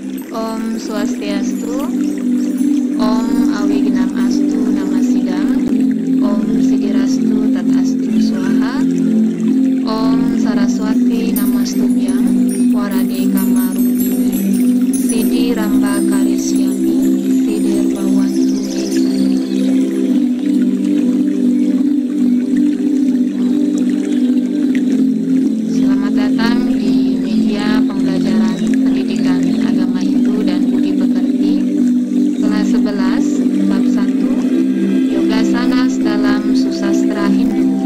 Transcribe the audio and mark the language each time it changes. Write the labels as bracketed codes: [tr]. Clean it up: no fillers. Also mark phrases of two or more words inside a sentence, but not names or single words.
[sa] Om Swastiastu, Om Awignam Astu Namasidam, Om Sidirastu Tatastu Swaha, Om Saraswati Namastubhyam, Warade Kamarupini, Sidi Ramba Karisyami, Sidir Bawantu Esani. [id] Selamat datang di media pembelajaran pendidikan agama Hindu dan budi pekerti kelas 11 bab 1 Yoga Sanas dalam Susastra Hindu.